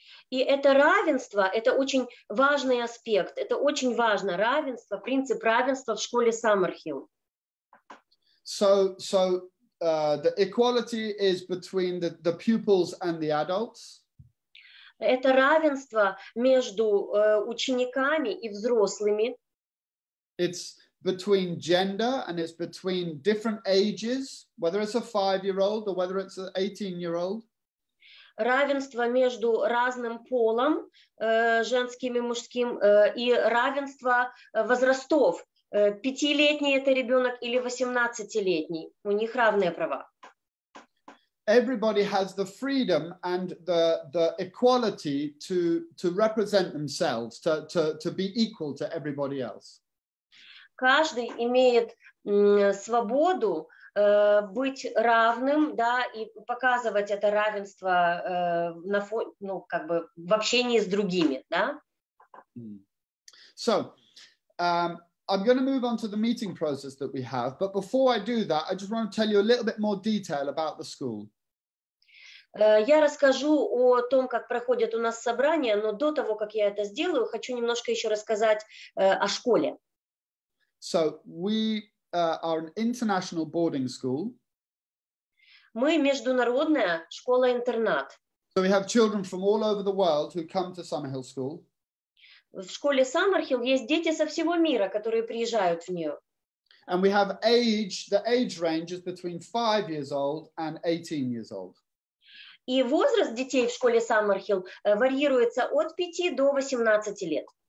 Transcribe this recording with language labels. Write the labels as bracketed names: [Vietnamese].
[Russian] И это равенство, это очень важный аспект, это очень важно, равенство, принцип равенства в школе Саммерхіл. [English] So the equality is between the pupils and the adults. [Russian] Это равенство между учениками и взрослыми. [English] It's between gender and it's between different ages, whether it's a 5-year-old or whether it's an 18-year-old. [Russian] Равенство между разным полом, женским и мужским, и равенство возрастов. 5-летний это ребенок или 18-летний. У них равные права. [English] Everybody has the freedom and the equality to represent themselves, to be equal to everybody else. [Russian] Каждый имеет свободу быть равным, да, и показывать это равенство в общении с другими, да. [English] So, I'm going to move on to the meeting process that we have, but before I do that, I just want to tell you a little bit more detail about the school. [Russian] Я расскажу о том, как проходят у нас собрания, но до того, как я это сделаю, хочу немножко еще рассказать о школе. [English] So we are an international boarding school. [Russian] Мы международная школа-интернат. [English] So we have children from all over the world who come to Sammerhіл School. [Russian] В школе Саммерхіл есть дети со всего мира, которые приезжают в нее. [English] And we have the age range is between 5 years old and 18 years old. [Russian] И возраст детей в школе Саммерхіл варьируется от 5 до 18 лет.